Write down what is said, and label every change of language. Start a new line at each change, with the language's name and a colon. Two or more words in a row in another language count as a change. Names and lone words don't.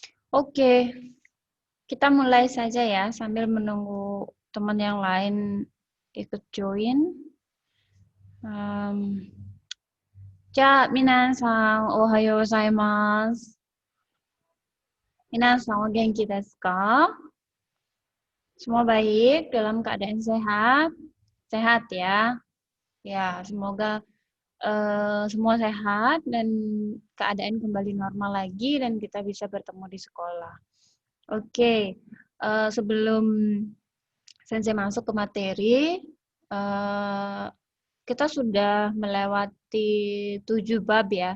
Indonesian: Oke, kita mulai saja ya sambil menunggu teman yang lain ikut join.
Japanese: Um, じゃあ、皆さん、おはようございます。皆さん、お元気ですか?
Indonesian: Semua baik, dalam keadaan sehat? Sehat ya. Ya, semoga semua sehat dan keadaan kembali normal lagi dan kita bisa bertemu di sekolah. Oke, sebelum Sensei masuk ke materi, kita sudah melewati 7 bab ya.